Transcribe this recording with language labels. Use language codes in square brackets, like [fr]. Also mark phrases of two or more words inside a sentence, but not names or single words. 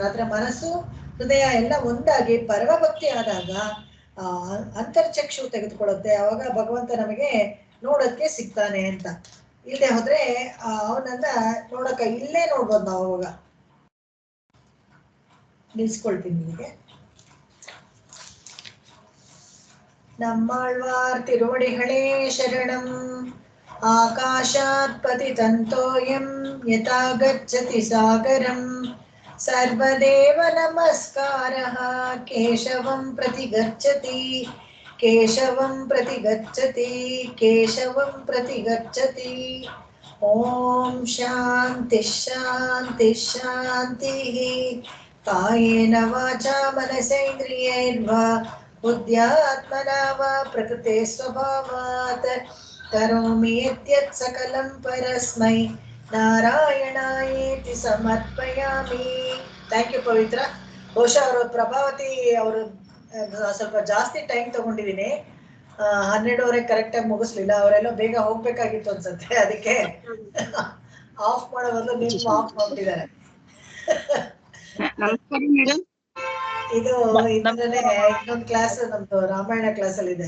[kn] ಆದ್ರೆ ಮನಸ್ಸು ಹೃದಯ ಎಲ್ಲ ಒಂದಾಗಿ ಪರಮಭಕ್ತಿ ಆದಾಗ ಅಂತರ್ಚಕ್ಷು ತೆಗೆದುಕೊಳ್ಳುತ್ತೆ. ಅವಾಗ ಭಗವಂತ ನಮಗೆ ನೋಡಕ್ಕೆ ಸಿಗ್ತಾನೆ ಅಂತ. ಇಲ್ಲದೆ ಹೋದ್ರೆ ಅವನನ್ನ ಇಲ್ಲೇ ನೋಡ್ಬೋದು ನಾವು. ಅವಾಗ ನಿಲ್ಸ್ಕೊಳ್ತೀನಿ ನಿಮಗೆ. [ta] நம்மாழ்வார் திருவடிகளே சரணம். [sa] आकाशात् पतितं तोयं यथा गच्छति सागरम् सर्वदेव नमस्कारः केशवं प्रति गच्छति केशवं प्रति गच्छति केशवं प्रति गच्छति. ॐ शान्तिः शान्तिः शान्तिः. कायेन वाचा मनसेन्द्रियैर्वा बुद्ध्यात्मना वा प्रकृते स्वभावात् करोमि यद्यत् सकलं परस्मै नारायणायेति समर्पयामि. [kn] ಥ್ಯಾಂಕ್ ಯು ಪವಿತ್ರ. ಬಹುಶಃ ಅವರು ಪ್ರಭಾವತಿ ಅವರು ಸ್ವಲ್ಪ ಜಾಸ್ತಿ ಟೈಮ್ ತಗೊಂಡಿದ್ದೀನಿ. 12:30 ಕರೆಕ್ಟಾಗಿ ಮುಗಿಸ್ಲಿಲ್ಲ. ಅವರೆಲ್ಲ ಬೇಗ ಹೋಗ್ಬೇಕಾಗಿತ್ತು ಅನ್ಸುತ್ತೆ, ಅದಕ್ಕೆ ಆಫ್ ಮಾಡೋ ಬದಲು ನೀವು ಆಫ್ ಮಾಡ್ತಿದ್ದಾರೆ. ಇದು ಇನ್ನೊಂದು ಕ್ಲಾಸ್ ನಮ್ದು ರಾಮಾಯಣ ಕ್ಲಾಸ್ ಅಲ್ಲಿ ಇದೆ.